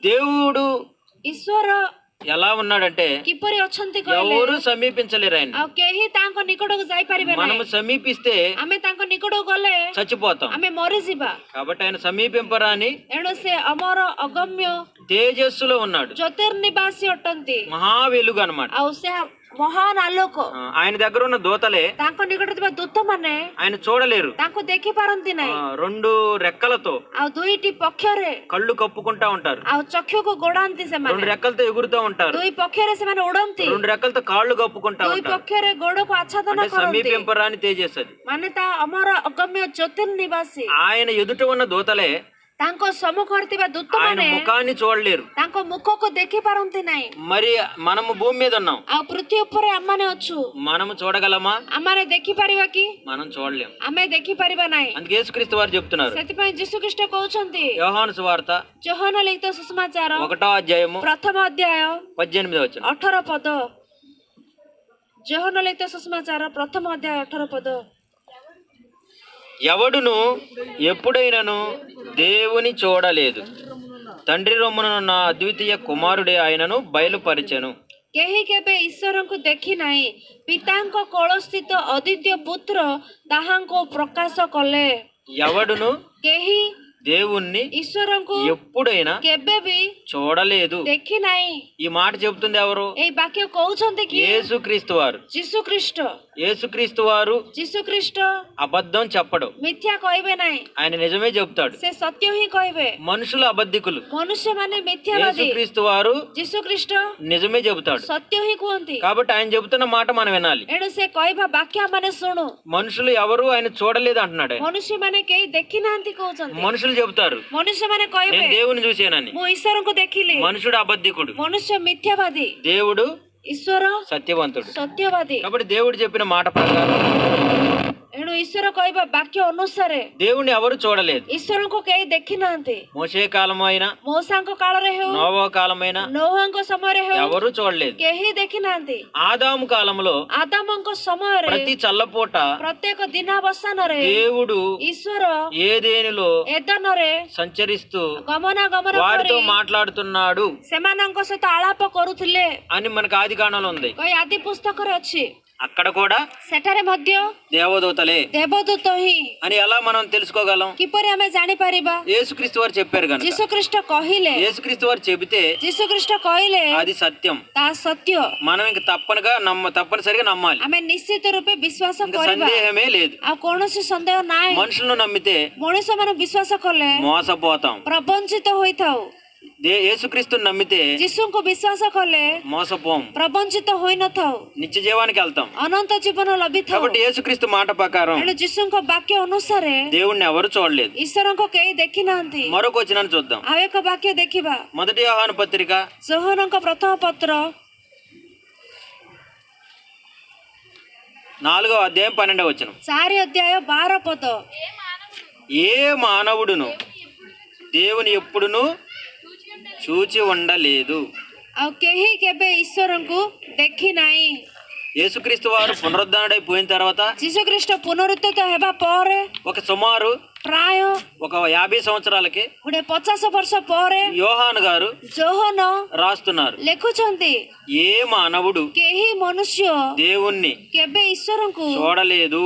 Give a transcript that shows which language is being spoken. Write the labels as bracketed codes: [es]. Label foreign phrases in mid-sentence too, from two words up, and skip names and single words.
[te] దేవుడు [or] ଈଶ୍ୱର [te] ఎలా ఉన్నాడంటే [or] କିପରି ଅଛନ୍ତି କହିଲେ [te] ఎవరు సమీపించలేరు ఆయన. [or] ଆଉ କେହି ତାଙ୍କ ନିକଟକୁ ଯାଇପାରିବେ [te] మనం [or] ନାହିଁ। [te] సమీపిస్తే [or] ଆମେ ତାଙ୍କ ନିକଟକୁ ଗଲେ [te] చచ్చిపోతాం. [or] ଆମେ ମରିଯିବା। [te] కాబట్టి ఆయన సమీపింపరాని [or] ଏଣୁ ସେ ଅମର ଅଗମ୍ୟ [te] తేజస్సులో ఉన్నాడు. [or] ଜ୍ୟୋତିର୍ନିବାସୀ ଅଟନ୍ତି। [te] మహా వెలుగు అన్నమాట. [or] ଆଉ ସେ ମହାନ ଆଲୋକ। [te] ఆయన దగ్గర ఉన్న దూతలే [or] ତାଙ୍କ ନିକଟରେ ଥିବା ଦୂତ ମାନେ [te] ఆయన చూడలేరు. [or] ତାଙ୍କୁ ଦେଖି ପାରନ୍ତି ନାହିଁ। [te] రెండు రెక్కలతో [or] ଆଉ ଦୁଇଟି ପକ୍ଷରେ [te] కళ్ళు కప్పుకుంటా ఉంటారు. [or] ଆଉ ଚକ୍ଷୁକୁ ଗୋଡାନ୍ତି [te] రెండు [or] ସେମାନେ। [te] రెక్కలతో ఎగురుతూ ఉంటారు. [or] ଦୁଇ పକ୍ଷରେ ସେମାନେ ଉଡନ୍ତି। [te] రెండు రెక్కలతో కాళ్ళు కప్పుకుంటా [or] ଦୁଇ [te] ఉంటారు. [or] ପକ୍ଷରେ ଗୋଡକୁ ଆଚ୍ଛାଦନ [te] అంటే [or] କରନ୍ତି। [te] సమీపింపరాని తేజస్సది. [or] ମାନେ ତା ଅମର ଅଗମ୍ୟ ଜ୍ୟୋତିର୍ନିବାସୀ। [te] ఆయన ఎదుట ఉన్న దూతలే [or] ତାଙ୍କ ସମ୍ମୁଖରେ ଥିବା ଦୂତ [te] ఆయన [or] ମାନେ [te] ముఖాన్ని చూడలేరు. [or] ତାଙ୍କ ମୁଖକୁ ଦେଖି ପାରନ୍ତି ନାହିଁ। [te] మరి మనము భూమి మీద ఉన్నాం. [or] ଆଉ ପୃథ୍ୱୀ ଉପରେ ଆମମାନେ ଅଛୁ। [te] మనము చూడగలమా? [or] ଆମମାନେ ଦେଖିପାରିବା କି? [te] మనం చూడలేం. [or] ଆମେ ଦେଖିପାରିବା ନାହିଁ। [te] అందుకే యేసుక్రీస్తు వారు చెప్తున్నారు. [or] ସେଥିପାଇଁ ଯୀଶୁଖ୍ରୀଷ୍ଟ କହୁଛନ୍ତି [te] యోహాను సువార్త [or] ଯୋହନ ଲିଖିତ ସୁସମାଚାର [te] 1వ అధ్యాయము [or] ପ୍ରଥମ ଅଧ୍ୟାୟ [te] 18వ వచనం. [or] 18 ପଦ। ଯୋହନ ଲିଖିତ ସୁସମାଚାର ପ୍ରଥମ ଅଧ୍ୟାୟ 18 ପଦ। [te] ఎవడును ఎప్పుడైనాను దేవుని చూడలేదు, తండ్రి రొమ్మునున్న అద్వితీయ కుమారుడే ఆయనను బయలుపరిచెను. [or] କେହି କେବେ ଈଶ୍ୱରଙ୍କୁ ଦେଖି ନାହିଁ, ପିତାଙ୍କ କୋଳସ୍ଥିତ ଅଦ୍ୱିତୀୟ ପୁତ୍ର ତାହାଙ୍କୁ ପ୍ରକାଶ କଲେ। [te] ఎవడును [or] କେହି [te] దేవుణ్ణి [or] ଈଶ୍ୱରଙ୍କୁ [te] ఎప్పుడైనా [or] କେବେ ବି [te] చూడలేదు. [or] ଦେଖି ନାହିଁ। [te] ఈ మాట చెబుతుంది ఎవరు? [or] ଏଇ ବାକ୍ୟ କହୁଛନ୍ତି କି? [te] యేసుక్రీస్తు వారు. [or] ଯୀଶୁଖ୍ରୀଷ୍ଟ। [te] యేసుక్రీస్తు వారు [or] ଯୀଶୁଖ୍ରୀଷ୍ଟ [te] అబద్ధం చెప్పడు. [or] ମିଥ୍ୟା କହିବେ ନାହିଁ। [te] ఆయన నిజమే చెప్తాడు. [or] ସେ ସତ୍ୟ ହିଁ କହିବେ। [te] మనుషులు అబద్ధికులు. [or] ମନୁଷ୍ୟମାନେ ମିଥ୍ୟାବାଦୀ। [te] యేసుక్రీస్తు వారు [or] ଯୀଶୁଖ୍ରୀଷ୍ଟ [te] నిజమే చెబుతాడు. [or] ସତ୍ୟ ହିଁ କୁହନ୍ତି। [te] కాబట్టి ఆయన చెబుతున్న మాట మనం వినాలి. [or] ଏଣୁ ସେ କହିବା ବାକ୍ୟ ମାନେ ଶୁଣୁ। [te] మనుషులు ఎవరు ఆయన చూడలేదు అంటున్నాడు ఆయన. [or] ମନୁଷ୍ୟମାନେ କେହି ଦେଖି ନାହାନ୍ତି କହୁଛନ୍ତି। [te] మనుషులు చెబుతారు [or] ମନୁଷ୍ୟମାନେ କହିବେ [te] నేను దేవుని చూశానని. [or] ମୁଁ ଈଶ୍ୱରଙ୍କୁ ଦେଖିଲି। [te] మనుషుడు అబద్ధికుడు, [or] ମନୁଷ୍ୟ ମିଥ୍ୟାବାଦୀ, [te] దేవుడు [or] ଈଶ୍ୱର [te] సత్యవంతుడు. [or] ସତ୍ୟବାଦୀ। [te] కాబట్టి దేవుడు చెప్పిన మాట ప్రకారం [or] ଏଣୁ ଈଶ୍ୱର କହିବା ବାକ୍ୟ ଅନୁସାରେ [te] దేవుణ్ణి ఎవరు చూడలేదు. [or] ଈଶ୍ୱରଙ୍କୁ କେହି ଦେଖି ନାହାନ୍ତି। [te] మోషే కాలం అయినా [or] ମଉସାଙ୍କ କାଳରେ ହେଉ, [te] నోవా కాలమైనా [or] ନୋହଙ୍କ ସମୟରେ ହେଉ, [te] ఎవరు చూడలేదు. [or] କେହି ଦେଖି ନାହାନ୍ତି। [te] ఆదాము కాలంలో [or] ଆଦାମଙ୍କ ସମୟରେ [te] ప్రతి చల్లపూట [or] ପ୍ରତ୍ୟେକ ଦିନାବସାନରେ [te] దేవుడు [or] ଈଶ୍ୱର [te] ఏదేనిలో [or] ଏଦନରେ [te] సంచరిస్తూ [or] ଗମନାଗମନ [te] వారితో [or] କରି [te] మాట్లాడుతున్నాడు [or] ସେମାନଙ୍କ ସହିତ ଆଳାପ କରୁଥିଲେ [te] అని మనకు ఆది కాండంలో ఉంది. [or] କହି ଆଦି ପୁସ୍ତକରେ ଅଛି। [te] అక్కడ కూడా [or] ସେଠାରେ ମଧ୍ୟ [te] దేవదూతలే [or] ଦେବଦୂତ ହିଁ [te] అని ఎలా మనం తెలుసుకోగలం? [or] କିପରି ଆମେ ଜାଣିପାରିବା? [te] యేసుక్రీస్తు వారు చెప్పారు కనుక. [or] ଯୀଶୁଖ୍ରୀଷ୍ଟ କହିଲେ, [te] యేసుక్రీస్తు వారు చెబితే [or] ଯୀଶୁଖ୍ରୀଷ୍ଟ କହିଲେ [te] అది సత్యం. [or] ତାହା ସତ୍ୟ। [te] మనం ఇంక తప్పనిసరిగా నమ్మాలి. [or] ଆମେ ନିଶ୍ଚିତ ରୂପେ ବିଶ୍ୱାସ [te] ఇంక [or] କରିବା। [te] సందేహమే లేదు. [or] ଆଉ କୌଣସି ସନ୍ଦେହ ନାହିଁ। [te] మనుషులను నమ్మితే [or] ମଣିଷ ମାନଙ୍କୁ ବିଶ୍ୱାସ କଲେ [te] మోసపోతాం. [or] ପ୍ରବଞ୍ଚିତ ହୋଇଥାଉ। [te] యేసుక్రీస్తుని నమ్మితే [or] ଯୀଶୁଙ୍କୁ ବିଶ୍ୱାସ କଲେ [te] మోసపోం. [or] ପ୍ରବଞ୍ଚିତ ହୋଇନଥାଉ, [te] నిత్య జీవానికి వెళ్తాం. [or] ଅନନ୍ତ ଜୀବନ ଲଭିଥାଉ। [te] కాబట్టి యేసుక్రీస్తు మాట ప్రకారం [or] ଏଣୁ ଯୀଶୁଙ୍କ ବାକ୍ୟ ଅନୁସାରେ [te] దేవుణ్ణి ఎవరు చూడలేదు. [or] ଈଶ୍ୱରଙ୍କୁ କେହି ଦେଖି నాହାନ୍ତି। [te] మరొక వచనాన్ని చూద్దాం. [or] ଆଉ ଏକ ବାକ୍ୟ ଦେଖିବା। [te] మొదటి యోహాను పత్రిక [or] ଯୋହନଙ୍କ ପ୍ରଥମ ପତ୍ର [te] 4వ అధ్యాయం 12వ వచనం. [or] 4 ଅଧ୍ୟାୟ 12 ପଦ। [te] ఏ మానవుడును దేవుని ఎప్పుడును చూచి ఉండలేదు. [or] ଆଉ କେହି କେବେ ଈଶ୍ୱରଙ୍କୁ ଦେଖି ନାହିଁ। [te] యేసుక్రీస్తు వారు పునరుద్ధరణైపోయిన తర్వాత [or] ଯୀଶୁଖ୍ରୀଷ୍ଟ ପୁନରୁତ୍ଥିତ ହେବା ପରେ [te] ఒక సుమారు [or] ପ୍ରାୟ [te] ఒక 50 సంవత్సరాలకి [or] ଗୋଟେ 50 ବର୍ଷ ପରେ [te] యోహాను గారు [or] ଯୋହନ [te] రాస్తున్నారు. [or] ଲେଖୁଛନ୍ତି [te] ఏ మానవుడు [or] କେହି ମନୁଷ୍ୟ [te] దేవుణ్ణి [or] କେବେ ଈଶ୍ୱରଙ୍କୁ [te] చూడలేదు